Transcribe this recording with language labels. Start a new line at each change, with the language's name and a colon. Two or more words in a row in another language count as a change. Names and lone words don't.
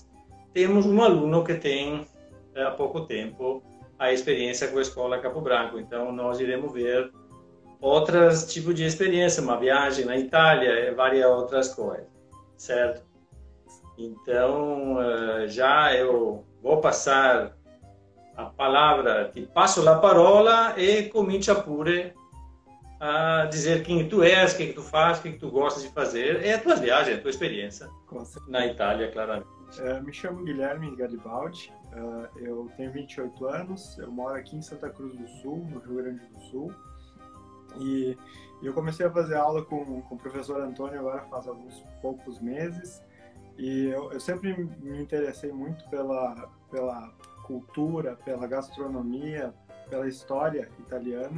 Portuguese: Temos um aluno que tem há pouco tempo a experiência com a Escola Capo Branco, então nós iremos ver outros tipos de experiência, uma viagem na Itália, várias outras coisas, certo? Então, já eu vou passar a palavra, te passo a
Italian: parola e comincia pure
Portuguese: a dizer quem tu és, o que tu faz, o que tu gostas de fazer, é a tua viagem, a tua experiência Com certeza. na Itália, claramente. Me chamo Guilherme Garibaldi, eu tenho 28 anos, eu moro aqui em Santa Cruz do Sul, no Rio Grande do Sul, e eu comecei a fazer aula com o professor Antônio agora faz alguns poucos meses, e eu sempre me interessei muito pela cultura, pela gastronomia, pela história italiana.